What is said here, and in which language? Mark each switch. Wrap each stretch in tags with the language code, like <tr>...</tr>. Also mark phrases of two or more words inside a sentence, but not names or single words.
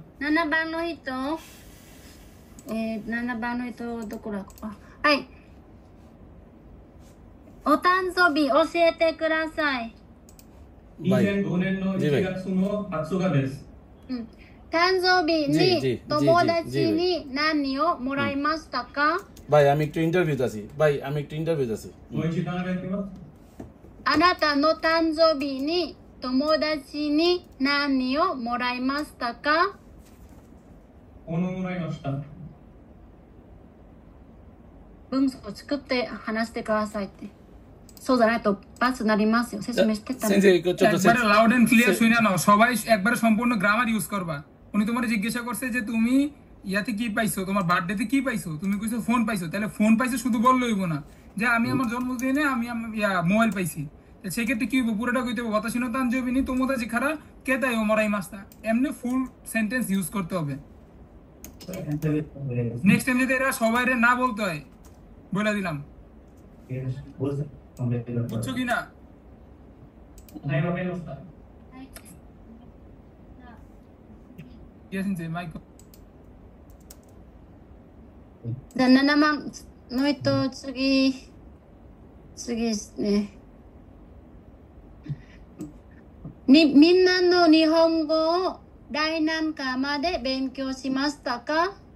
<ja>7 番の人7番の人どこだはいお誕生日教えてください。 2005年の1月の20日です。誕生日に</ja> <bn>জি</bn> <ja>友達に何をもらいましたか？</ja> <bn>ভাই আমি একটু ইন্টারভিউতে আছি ভাই আমি একটু ইন্টারভিউতে আছি</bn> <ja>もう一度お願いします。あなたの誕生日に友達に何をもらいましたか？物もらいました。文章を作って話してくださいって。そうじゃないと罰になりますよ。説明してた先生ちょっと</ja> <bn>একবারে</bn> <en>loud and clear</en> <bn>শুনে নাও সবাই একবারে সম্পূর্ণ</bn> <en>grammar use</en> <bn>করবা উনি তোমার জিজ্ঞাসা করছে যে তুমি ইয়াতে কি পাইছো তোমার বার্থডেতে কি পাইছো তুমি কইছো ফোন পাইছো তাহলে ফোন পাইছো শুধু বললে হইব না যে আমি আমার জন্মদিনে আমি মোবাইল পাইছি সেই ক্ষেত্রে কি হইব পুরোটা কইতে হবে</bn> <ja>私 の 誕生日 に 友達 から 携帯 を もらい ました</ja> <bn>এমনি</bn> <en>full sentence use</en> <bn>করতে হবে</bn> <en>next time</en> <bn>যদি এরা সবাইরে না বলতে হয় বলে দিলাম বুঝছো কি না</bn> <ja>はい、わかりました。いや先生マイクじゃあ7番の人次ですね。みんなの日本語を来何科まで勉強しましたか？</ja>